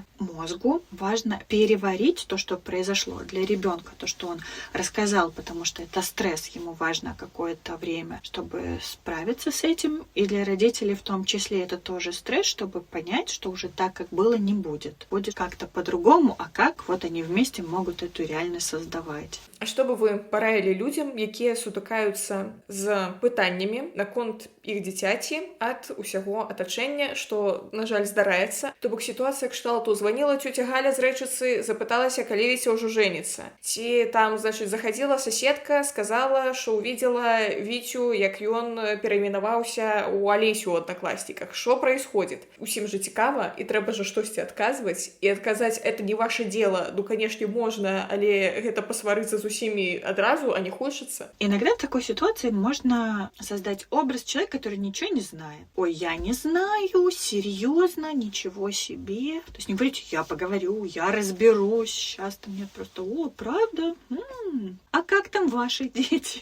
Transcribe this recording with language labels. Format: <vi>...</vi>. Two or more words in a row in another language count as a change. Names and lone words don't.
<ru>Мозгу важно переварить то, что произошло для ребенка, то, что он рассказал, потому что это стресс, ему важно какое-то время, чтобы справиться с этим. И для родителей в том числе это тоже стресс, чтобы понять, что уже так, как было, не будет. Будет как-то по-другому, а как вот они вместе могут эту реальность создавать.</ru> <be>А што бы вы параілі людзям, якія сутыкаюцца з пытаннямі наконт іх дзіцяці ад усяго атачэння, што, на жаль, здараецца? То бок сітуацыя кшталту званіла цёця Галя з Рэчыцы, запыталася, калі Віця ўжо жэніцца. Ці там, значыць, захадзіла соседка, сказала, што увидела Вітю, як ён перайменаваўся ў Алесю ў аднакласніках. Што происходит? Усім же цікава, і трэба же штосьці адказваць, і адказаць</be> <ru>это не ваше дело. Ну, конечно,</ru> <be>можна, але гэта пасварыцца з усімі адразу, а</be> <ru>не хочется. Иногда в такой ситуации можно создать образ человека, который ничего не знает. Ой, я не знаю, серьезно, ничего себе. То есть не говорите, я поговорю, я разберусь. Сейчас-то мне просто, о, правда? А как там ваши дети?</ru>